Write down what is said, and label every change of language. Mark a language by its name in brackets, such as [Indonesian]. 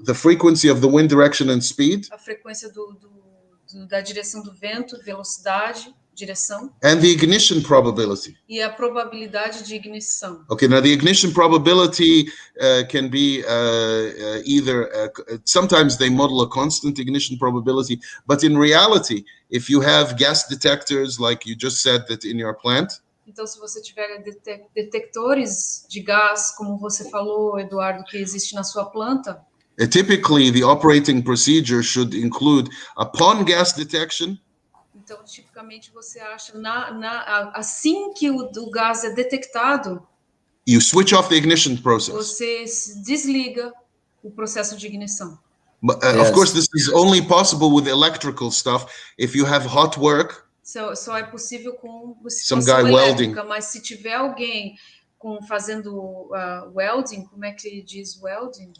[English] The frequency of the wind direction and speed. [Portuguese] A frequência da direção do vento, velocidade. direção. [English] And the ignition probability. [Portuguese] E a probabilidade de ignição. [English] Okay, now the ignition probability can be either, sometimes they model a constant ignition probability, but in reality, if you have gas detectors, like you just said that in your plant, [Portuguese] então, se você tiver detectores de gás, como você falou, Eduardo, que existe na sua planta, [English] typically the operating procedure should include, upon gas detection, [Portuguese] então, tipicamente, você acha, assim que o gás é detectado, [English] you switch off the ignition process. [Portuguese] Você desliga o processo de ignição. [English] But, of course, this is only possible with electrical stuff. If you have hot work, [Portuguese] Só é possível com [English] some guy [Portuguese] elétrica, [English] welding. [Portuguese] mas se tiver alguém fazendo welding, como é que diz welding?